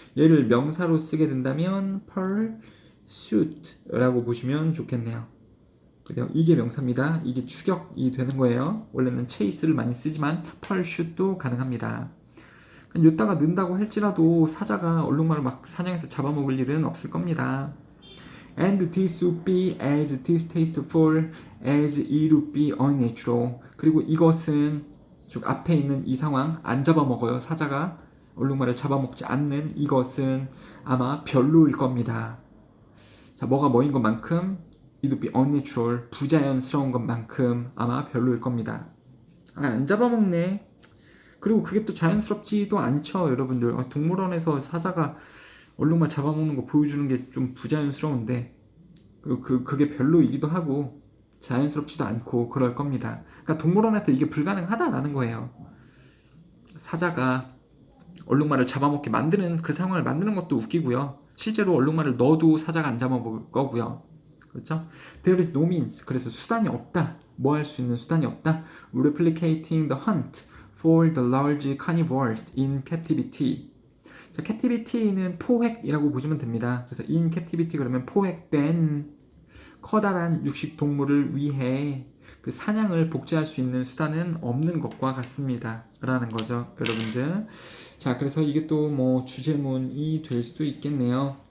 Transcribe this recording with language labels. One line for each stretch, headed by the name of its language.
Korean: 얘를 명사로 쓰게 된다면 pursuit라고 보시면 좋겠네요. 그래요. 이게 명사입니다. 이게 추격이 되는 거예요. 원래는 chase를 많이 쓰지만 pursuit도 가능합니다. 요따가 는다고 할지라도 사자가 얼룩말을 막 사냥해서 잡아먹을 일은 없을 겁니다.
English: And this would be as distasteful as it would be unnatural.
Korean: 그리고 이것은 즉 앞에 있는 이 상황 안 잡아먹어요. 사자가 얼룩말을 잡아먹지 않는 이것은 아마 별로일 겁니다. 자, 뭐가 뭐인 것만큼
English: it would be unnatural
Korean: 부자연스러운 것만큼 아마 별로일 겁니다. 안 잡아먹네. 그리고 그게 또 자연스럽지도 않죠, 여러분들. 동물원에서 사자가 얼룩말 잡아먹는 거 보여주는 게 좀 부자연스러운데, 그리고 그게 별로이기도 하고, 자연스럽지도 않고 그럴 겁니다. 그러니까 동물원에서 이게 불가능하다라는 거예요. 사자가 얼룩말을 잡아먹게 만드는 그 상황을 만드는 것도 웃기고요. 실제로 얼룩말을 넣어도 사자가 안 잡아먹을 거고요. 그렇죠?
English: There is no means.
Korean: 그래서 수단이 없다. 뭐 할 수 있는 수단이 없다.
English: Replicating the hunt for the large carnivores in captivity.
Korean: 자, captivity는 포획이라고 보시면 됩니다. 그래서 in captivity 그러면 포획된 커다란 육식 동물을 위해 그 사냥을 복제할 수 있는 수단은 없는 것과 같습니다. 라는 거죠, 여러분들. 자, 그래서 이게 또 뭐 주제문이 될 수도 있겠네요.